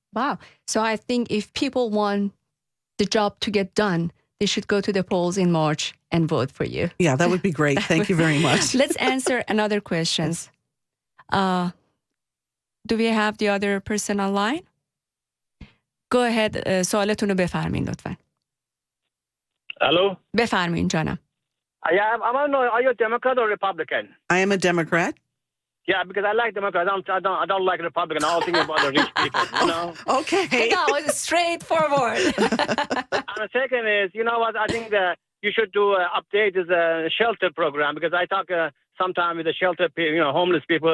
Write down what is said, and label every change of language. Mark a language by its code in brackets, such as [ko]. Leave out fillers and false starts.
[en] Wow. So I think if people want the job to get done, they should go to the polls in March and vote for you. Yeah, that would be great. Thank you very much. Let's answer another questions. Do we have the other person online? Go ahead. [fa] سوالتون رو بفرمین لطفاً. الو بفرمین جانم. [en] Yeah, I want to know, are you a Democrat or Republican? I am a Democrat. Yeah, because I like Democrats. I don't like Republican. I'm all thinking about the rich people, you know? Okay. That was straightforward. And the second is, you know what, I think that you should do update this shelter program, because I talk sometimes with the shelter, homeless people.